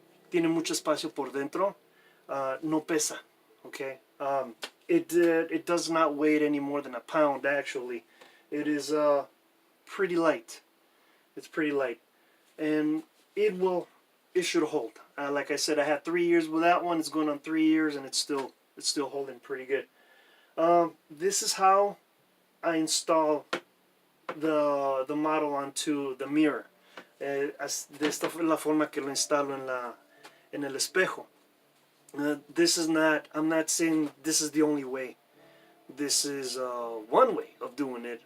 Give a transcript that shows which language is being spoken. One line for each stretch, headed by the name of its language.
Spanish: Tiene mucho espacio por dentro. No pesa. Okay.
English: It does not weigh any more than a pound. Actually, it is pretty light. It's pretty light, and it should hold. Like I said, I had 3 years with that one. It's going on 3 years, and it's still holding pretty good. This is how I install the model onto the mirror.
Spanish: De esta fue la forma que lo instalo en el espejo.
English: I'm not saying this is the only way. This is one way of doing it.